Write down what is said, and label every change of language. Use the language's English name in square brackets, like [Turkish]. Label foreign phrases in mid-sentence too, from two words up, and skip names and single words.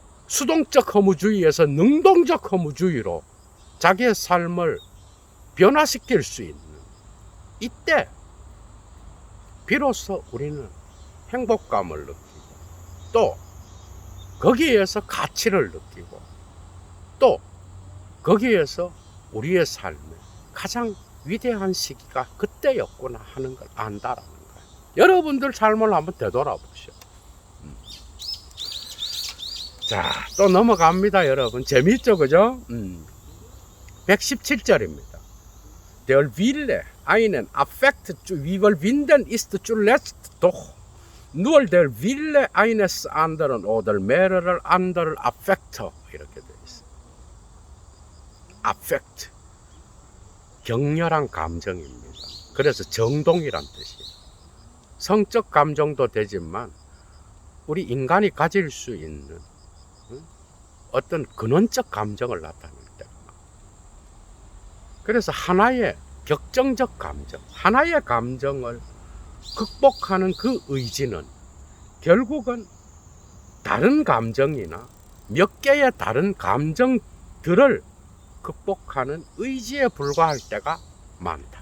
[Korean] 수동적 허무주의에서 능동적 허무주의로 자기의 삶을 변화시킬 수 있는 이때 비로소 우리는 행복감을 느끼고 또 거기에서 가치를 느끼고 또 거기에서 우리의 삶의 가장 위대한 시기가 그때였구나 하는 걸 안다라는 거예요. 여러분들 삶을 한번 되돌아보시오. 자, 또 넘어갑니다, 여러분. 재미있죠, 그죠? 117절입니다. [German] Der Wille einen Affekt wie überwinden ist zuletzt doch nur der Wille eines anderen oder mehrerer anderer Affekte. [Korean] 이렇게 되어 있어요. Affekt. 격렬한 감정입니다. 그래서 정동이란 뜻이에요. 성적 감정도 되지만 우리 인간이 가질 수 있는 어떤 근원적 감정을 나타낼 때, 그래서 하나의 격정적 감정, 하나의 감정을 극복하는 그 의지는 결국은 다른 감정이나 몇 개의 다른 감정들을 극복하는 의지에 불과할 때가 많다.